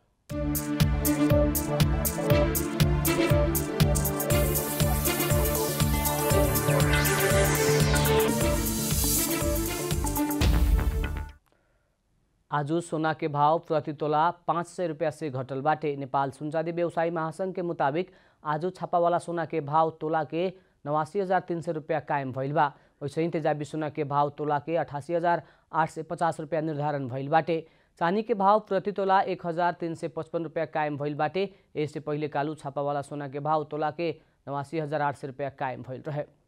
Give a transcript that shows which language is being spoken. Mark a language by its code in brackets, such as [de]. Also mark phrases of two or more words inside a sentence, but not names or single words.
[bho] आज सोना के भाव प्रति तोला 500 रुपया से घटल बाटे। नेपाल सुनचादी व्यवसायी महासंघ के मुताबिक आज छापावाला सोना के भाव तोला के 89,300 रुपया कायम भइल बा। वैसे ही तेजाबी सोना के भाव तोला के 88,850 रुपया निर्धारण भइल बाटे। चांदी के भाव प्रति तोला 1,355 रुपया कायम भइल बाटे। इससे पहले कालू छापावाला सोना के भाव तोला के 89,800 रुपया कायम भइल रहे।